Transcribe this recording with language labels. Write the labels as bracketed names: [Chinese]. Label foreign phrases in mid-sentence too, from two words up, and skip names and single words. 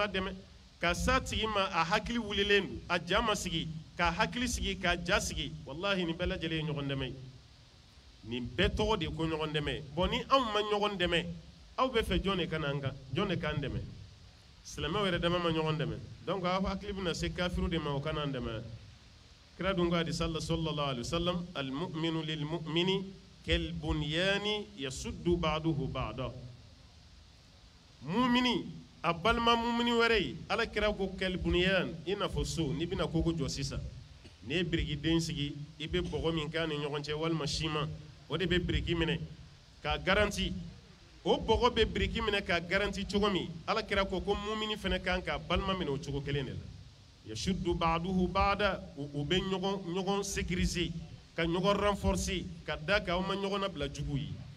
[Bambara] dɛmɛ ka s'a tigi ma a hakili wulilen don a ja ma sigi k'a hakili sigi k'a ja sigi wallahi nin bɛɛ lajɛlen ye ɲɔgɔn dɛmɛ ye nin bɛɛ tɔgɔ de ko ɲɔgɔn dɛmɛ bon ni anw ma ɲɔgɔn dɛmɛ aw bɛ fɛ jɔn de ka na an kan jɔn de k'an dɛmɛ silamɛw yɛrɛ dama ma ɲɔgɔn dɛmɛ donc aw hakili bɛna se kafiru de ma o kana an dɛmɛ kira dun ko hadisa la [Arabic] صلى الله عليه وسلم المؤمن للمؤمن كالبنيان يشد بعضه بعضا [Bambara] mu'mini a balima mumini wɛrɛ ye ala kira ko [Arabic] كالبنيان [Bambara] i n'a fɔ so n'i bɛna koko jɔ sisan n'i ye birikiden sigi i bɛ bɔgɔ min k'a ni ɲɔgɔn cɛ walima siman o de bɛ biriki minɛ k'a garanti o bɔgɔ bɛ biriki minɛ k'a garanti cogo min ala kira ko mumini fana kan k'a balima minɛ o cogo kelen de la [Arabic] يشد بعضه بعضا [Bambara] u bɛ ɲɔgɔn sécuriser ka ɲɔgɔn renforcer ka da ka aw ma ɲɔgɔn nabila jugu ye